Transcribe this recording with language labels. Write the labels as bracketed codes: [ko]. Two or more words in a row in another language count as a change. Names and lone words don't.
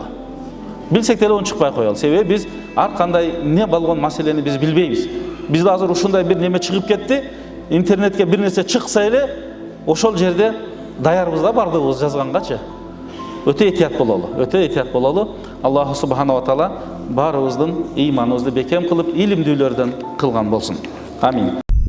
[ky] Билсек деле унчукпай коелу. Себеби биз ар кандай не болгон маселени биз билбейбиз. Бизде азыр ушундай бир неме чыгып кетти. Интернетке бир нерсе чыкса эле ошол жерде даярбыз да бардыгыбыз жазгангачы. Өтө этият бололу, өтө этият бололу. [ar] الله سبحانه وتعالى [ky] баарыбыздын ыйманыбызды бекем кылып, илимдүүлөрдөн кылган болсун. Амин.